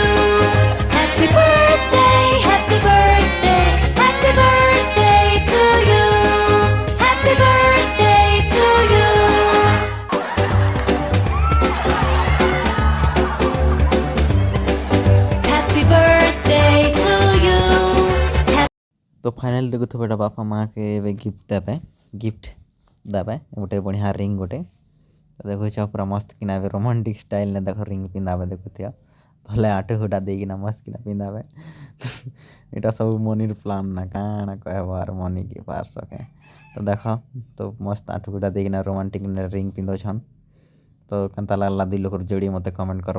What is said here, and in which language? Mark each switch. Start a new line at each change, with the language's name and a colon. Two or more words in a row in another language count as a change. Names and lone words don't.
English: Happy birthday, happy birthday, happy birthday to you. Happy birthday to you. Happy birthday to you.
Sambalpuri: तो फाइनाली देखुଥିବ ଏଇଟା ବାପା ମାଆକେ ଏବେ ଗିଫ୍ଟ ଦେବେ ଗୋଟେ ବଢ଼ିଆ ରିଙ୍ଗ ଗୋଟେ ତ ଦେଖୁଛ ପୁରା ମସ୍ତ କିନା ଏବେ
English: romantic style ରେ
Sambalpuri: ଦେଖ ରିଙ୍ଗ ପିନ୍ଧାବେ ଦେଖୁଥିବ ଭଲେ ଆଠ ହୁଟା ଦେଇକିନା ମସ୍ତ କିନା ପିନ୍ଧାବେ ଏଇଟା ସବୁ ମନିର ପ୍ଲାନ୍ ନା କାଣା କହିବ ଆର ମନିକି ପାର୍ସକେ ତ ଦେଖ ତ ମସ୍ତ ଆଠ ହୁଟା ଦେଇକିନା
English: romantic ring
Sambalpuri: ପିନ୍ଧଉଛନ୍ ତ କେନ୍ତା ଲାଗଲା ଦୁଇ ଲୋକର ଯୋଡ଼ି ମୋତେ କମେଣ୍ଟ କରବ